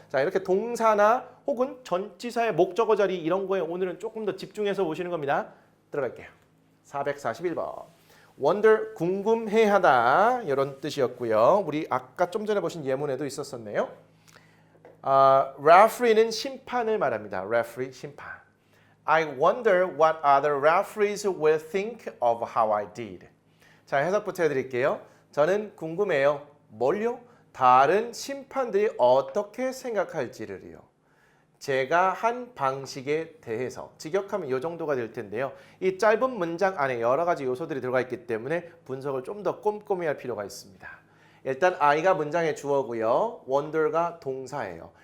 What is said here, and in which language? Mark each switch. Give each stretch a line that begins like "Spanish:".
Korean: 자, 이렇게 동사나 혹은 전치사의 목적어 자리 이런 거에 오늘은 조금 더 집중해서 보시는 겁니다. 들어갈게요. 441번. wonder, 궁금해하다 이런 뜻이었고요. 우리 아까 좀 전에 보신 예문에도 있었었네요. referee는 심판을 말합니다. referee, 심판.
English: I wonder what other referees will think of how I did.
Korean: 자, 해석부터 해드릴게요. 저는 궁금해요. 뭘요? 다른 심판들이 어떻게 생각할지를요. 제가 한 방식에 대해서 직역하면 이 정도가 될 텐데요. 이 짧은 문장 안에 여러 가지 요소들이 들어가 있기 때문에 분석을 좀 더 꼼꼼히 할 필요가 있습니다. 일단 I가 문장의 주어고요. wonder가 동사예요.